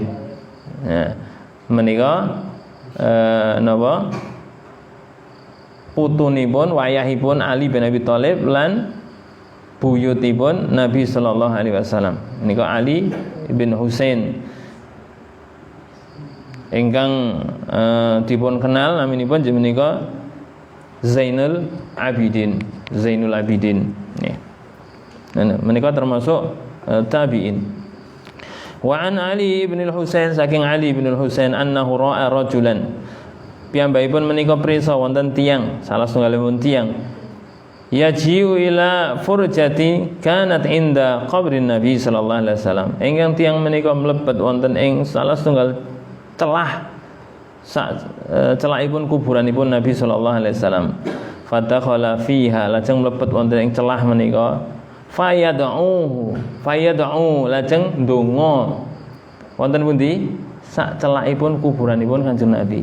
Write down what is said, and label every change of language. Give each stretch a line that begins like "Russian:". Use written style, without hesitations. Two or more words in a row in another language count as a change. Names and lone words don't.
Javanese: Nah, menika napa putunipun wayahipun Ali bin Abi Thalib lan buyutipun Nabi
Arabic: صلى الله عليه وسلم.
Javanese: Menika Ali bin Husain ingkang dipun kenal naminipun menika Zainul Abidin. Nggih. Nah, menika termasuk tabi'in.
Arabic: وعن Ali bin Husain saking Ali bin Husain أنه رأى رجلا.
Javanese: Piyambakipun menika prisa wonten tiyang, salah setunggalipun tiyang.
Arabic: يجيء إلى فرجة كانت عند قبر النبي صلى الله عليه وسلم.
Javanese: Ingkang tiyang menika mlebet wonten ing salah setunggal celah celakipun kuburanipun Nabi
Arabic: صلى الله عليه وسلم. فدخل فيها,
Javanese: lajeng mlebet wonten ing celah menika. Fayad'u lajeng ndonga wonten pundi sak celakipun kuburanipun Kanjeng Nabi.